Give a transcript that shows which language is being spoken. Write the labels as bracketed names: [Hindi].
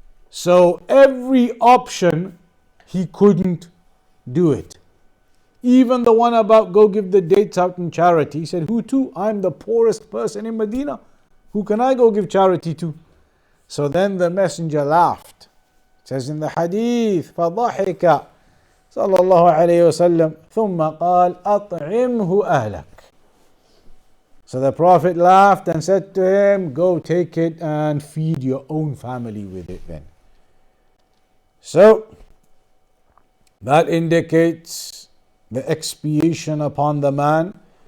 [English] So every option, he couldn't do it. Even the one about go give the dates out in charity. He said, who to? I'm the poorest person in Medina. Who can I go give charity to? So then the messenger laughed. It says in the hadith, [Arabic] فَضَحِكَ صلى الله عليه وسلم ثم قال أطعمه أهلك. [English] So the Prophet laughed and said to him, go take it and feed your own family with it then. So that indicates the expiation upon the man.